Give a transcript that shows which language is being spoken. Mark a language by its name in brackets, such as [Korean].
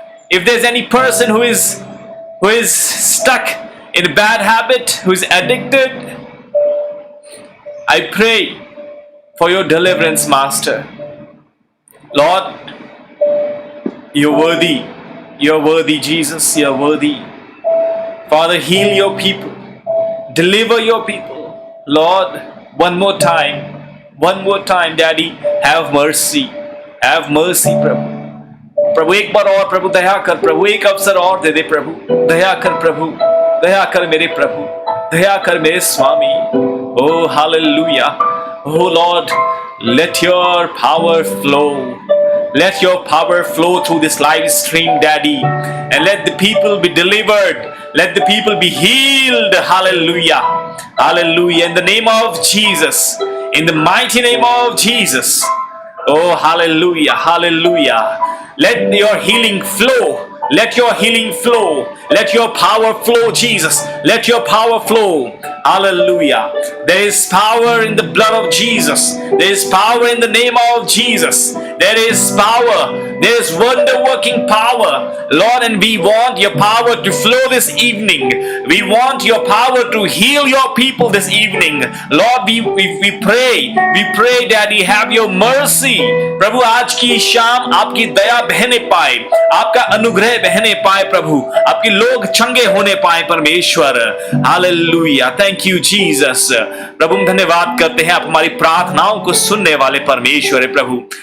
[English] If there's any person who is stuck in a bad habit, who is addicted, I pray for your deliverance, Master. Lord, you're worthy. You're worthy, Jesus. You're worthy. Father, heal your people. Deliver your people. Lord, one more time. One more time, Daddy. Have mercy. Have mercy, प्रभु. [Hindi] प्रभु एक बार और प्रभु दया कर प्रभु, एक अवसर और दे दे प्रभु. दया कर प्रभु. दया कर मेरे प्रभु. दया कर मेरे स्वामी. [English] Oh, hallelujah. Oh Lord, let your power flow. Let your power flow through this live stream, Daddy. And let the people be delivered. Let the people be healed. Hallelujah. Hallelujah. In the name of Jesus. In the mighty name of Jesus. Oh, hallelujah. Hallelujah. Let your healing flow. Let your healing flow. Let your power flow, Jesus. Let your power flow. Hallelujah. There is power in the blood of Jesus. There is power in the name of Jesus. There is power. There is wonder working power. Lord, and we want your power to flow this evening. We want your power to heal your people this evening. Lord, we pray. We pray, Daddy, have your mercy. [Hindi] प्रभु आज की शाम आपकी दया बहने पाए, आपका अनुग्रह बहने पाए प्रभु, आपके लोग चंगे होने पाए परमेश्वर. हालेलुया. [English] Thank you Jesus. [Hindi] प्रभु हम धन्यवाद करते हैं, आप हमारी प्रार्थनाओं को सुनने वाले परमेश्वर है प्रभु.